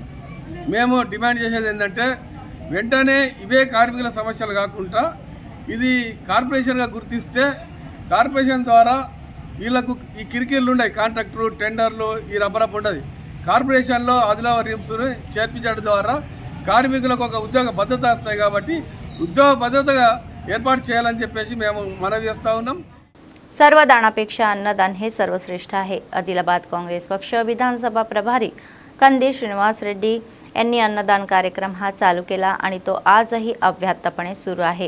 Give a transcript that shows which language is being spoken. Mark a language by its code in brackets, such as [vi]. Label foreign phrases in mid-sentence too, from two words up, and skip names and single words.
[te] మేము డిమాండ్ చేసేది ఏంటంటే వెంటనే ఇవే కార్మికుల సమస్యలు కాకుండా ఇది కార్పొరేషన్గా గుర్తిస్తే కార్పొరేషన్ ద్వారా వీళ్ళకు ఈ కిరికిర్లు ఉన్నాయి, కాంట్రాక్టరు టెండర్లు ఈ రబ్బరప్ ఉంటుంది. కార్పొరేషన్లో ఆదిలాబాద్ రిమ్స్ను చేర్పించడం ద్వారా కార్మికులకు ఒక ఉద్యోగ భద్రత వస్తాయి కాబట్టి ఉద్యోగ భద్రతగా ఏర్పాటు చేయాలని చెప్పేసి మేము మనవి చేస్తూ ఉన్నాం. [mr] सर्वदानापेक्षा अन्नदान हे सर्वश्रेष्ठ आहे. आदिलाबाद काँग्रेस पक्ष विधानसभा प्रभारी कंदी श्रीनिवास रेड्डी यांनी अन्नदान कार्यक्रम हा चालू केला आणि तो आजही अव्याहतपणे सुरू आहे.